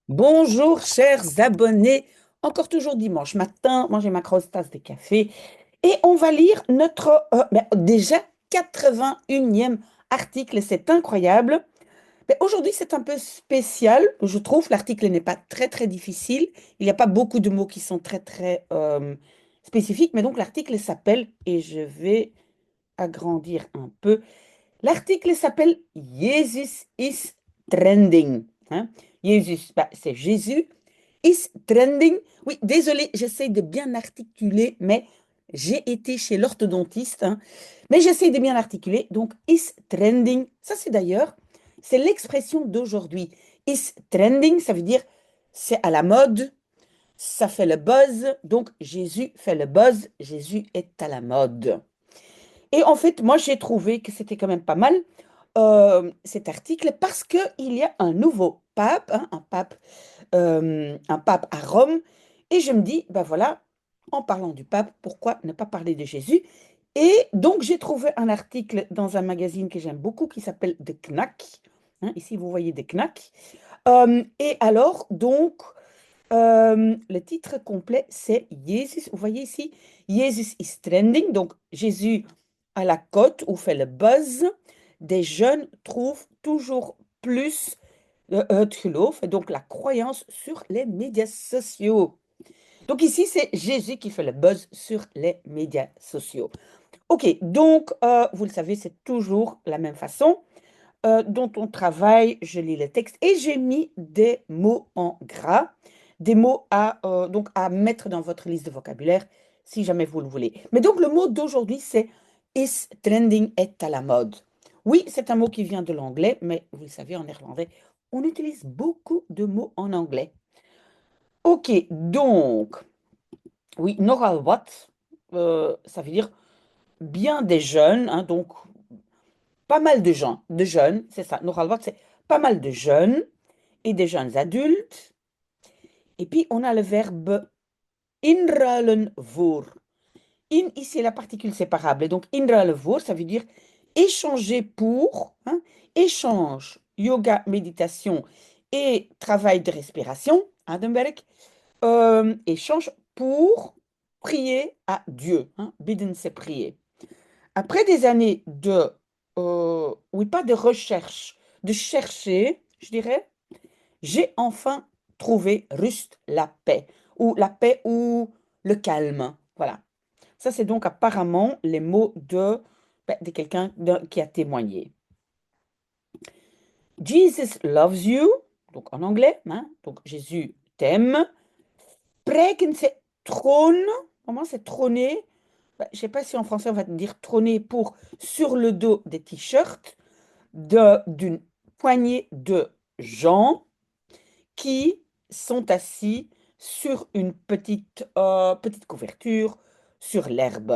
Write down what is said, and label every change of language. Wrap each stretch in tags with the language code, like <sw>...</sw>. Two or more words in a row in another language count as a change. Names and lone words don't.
<fr>Bonjour chers abonnés, encore toujours dimanche matin, moi j'ai ma grosse tasse de café et on va lire notre déjà 81e article, c'est incroyable. Mais aujourd'hui c'est un peu spécial, je trouve, l'article n'est pas très très difficile, il n'y a pas beaucoup de mots qui sont très très spécifiques, mais donc l'article s'appelle, et je vais agrandir un peu, l'article s'appelle</fr> <en>Jesus is trending.</en> <fr>Hein. Jésus, c'est Jésus</fr> <en>is trending.</en> <fr>Oui, désolé, j'essaie de bien articuler, mais j'ai été chez l'orthodontiste. Hein. Mais j'essaie de bien articuler. Donc,</fr> <en>is trending,</en> <fr>ça c'est d'ailleurs, c'est l'expression d'aujourd'hui.</fr> <en>Is trending,</en> <fr>ça veut dire c'est à la mode, ça fait le buzz. Donc, Jésus fait le buzz, Jésus est à la mode. Et en fait, moi, j'ai trouvé que c'était quand même pas mal cet article parce qu'il y a un nouveau pape, hein, un pape à Rome. Et je me dis, ben voilà, en parlant du pape, pourquoi ne pas parler de Jésus? Et donc, j'ai trouvé un article dans un magazine que j'aime beaucoup qui s'appelle The Knack. Hein, ici, vous voyez The Knack. Et alors, donc, le titre complet, c'est Jésus. Vous voyez ici,</fr> <en>Jesus is trending.</en> <fr>Donc, Jésus à la cote ou fait le buzz. Des jeunes trouvent toujours plus</fr> <nl>het geloof,</nl> <fr>et donc la croyance sur les médias sociaux. Donc ici, c'est Jésus qui fait le buzz sur les médias sociaux. Ok, donc vous le savez, c'est toujours la même façon dont on travaille. Je lis le texte et j'ai mis des mots en gras, des mots donc à mettre dans votre liste de vocabulaire si jamais vous le voulez. Mais donc le mot d'aujourd'hui, c'est</fr> <en>is trending,</en> <fr>est à la mode. Oui, c'est un mot qui vient de l'anglais, mais vous le savez, en néerlandais, on utilise beaucoup de mots en anglais. Ok, donc, oui,</fr> <nl>nogal wat,</nl> <fr>ça veut dire bien des jeunes, hein, donc pas mal de gens, de jeunes, c'est ça.</fr> <nl>Nogal wat,</nl> <fr>c'est pas mal de jeunes et des jeunes adultes. Et puis, on a le verbe</fr> <nl>inruilen voor.</nl> <fr>In, ici, la particule séparable. Et donc,</fr> <nl>inruilen voor,</nl> <fr>ça veut dire échanger pour, hein, échange, yoga, méditation et travail de respiration, Adenberg, échange pour prier à Dieu. Hein, bidden, c'est prier. Après des années de, oui, pas de recherche, de chercher, je dirais, j'ai enfin trouvé Rust, la paix ou le calme. Voilà. Ça, c'est donc apparemment les mots de quelqu'un qui a témoigné.</fr> <en>Jesus loves you,</en> <fr>donc en anglais, hein, donc Jésus t'aime. Preken, c'est trône. Comment c'est trôner? Je ne sais pas si en français on va dire trôner pour sur le dos des t-shirts d'une poignée de gens qui sont assis sur une petite couverture sur l'herbe.</fr>